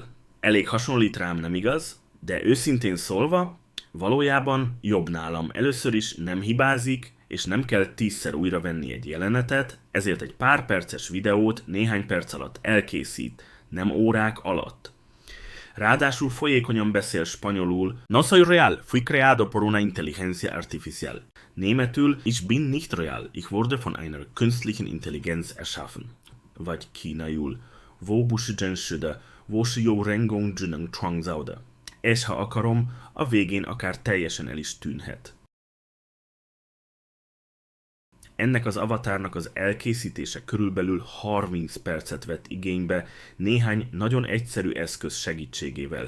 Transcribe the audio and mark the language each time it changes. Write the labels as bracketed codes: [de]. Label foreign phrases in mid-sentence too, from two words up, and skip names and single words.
[hu] Elég hasonlít rám, nem igaz? De őszintén szólva, valójában jobb nálam. Először is nem hibázik, és nem kell 10-szer újra venni egy jelenetet, ezért egy pár perces videót néhány perc alatt elkészít, nem órák alatt. Ráadásul folyékonyan beszél spanyolul. [es] No soy real, fui creado por una inteligencia artificial. [hu] Németül, [de] ich bin nicht real, ich wurde von einer künstlichen Intelligenz erschaffen. [hu] Vagy kínaiul, [zh] 我不是真实的，我是由人工智能创造的. [hu] És ha akarom, a végén akár teljesen el is tűnhet. Ennek az avatárnak az elkészítése körülbelül 30 percet vett igénybe néhány nagyon egyszerű eszköz segítségével.